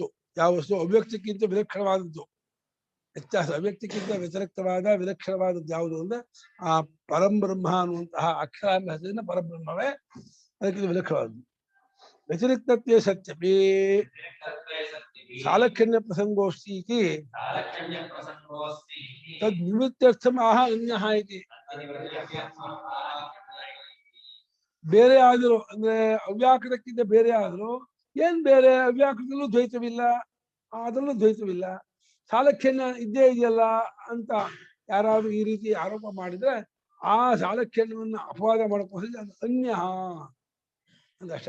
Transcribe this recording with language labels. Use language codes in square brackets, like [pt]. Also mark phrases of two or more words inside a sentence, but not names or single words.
[kn] ಯಾವ ವಸ್ತು? ಅವ್ಯಕ್ತಕ್ಕಿಂತ ವಿಲಕ್ಷಣವಾದದ್ದು. ವ್ಯತ್ಯಾಸ, ಅವ್ಯಕ್ತಕ್ಕಿಂತ ವ್ಯತಿರಿಕ್ತವಾದ ವಿಲಕ್ಷಣವಾದದ್ದು ಯಾವುದು ಅಂದ್ರೆ ಆ ಪರಂಬ್ರಹ್ಮ ಅನ್ನುವಂತಹ ಅಕ್ಷರಾಂಬ ಹೆಸರಿನ ಪರಬ್ರಹ್ಮವೇ ಅದಕ್ಕಿಂತ ವಿಲಕ್ಷಣವಾದದ್ದು. [sa] ವ್ಯತಿರಿಕ್ತತ್ವೇ ಸತ್ಯಪಿ ಸಾಲಕ್ಷಣ್ಯ ಪ್ರಸಂಗೋಸ್ತಿ ಇತಿ ತದ್ ನಿವೃತ್ತರ್ಥಂ ಆಹ ಅನ್ಯಃ ಇತಿ. [kn] ಬೇರೆ ಆದರೂ ಅಂದ್ರೆ ಅವ್ಯಾಕೃತಕ್ಕಿಂತ ಬೇರೆ ಆದರೂ ಏನ್ ಬೇರೆ? ಅವ್ಯಾಕೃತಲ್ಲೂ ದ್ವೈತವಿಲ್ಲ, ಅದರಲ್ಲೂ ದ್ವೈತವಿಲ್ಲ, ಸಾಲಕ್ಷಣ್ಯ ಇದ್ದೇ ಇದೆಯಲ್ಲ ಅಂತ ಯಾರಾದ್ರೂ ಈ ರೀತಿ ಆರೋಪ ಮಾಡಿದ್ರೆ ಆ ಸಾಲಕ್ಷಣ್ಯವನ್ನು ಅಪವಾದ ಮಾಡ್ಕೋದ್ರೆ ಅದು ಅನ್ಯ ಅಂದಷ್ಟೇ.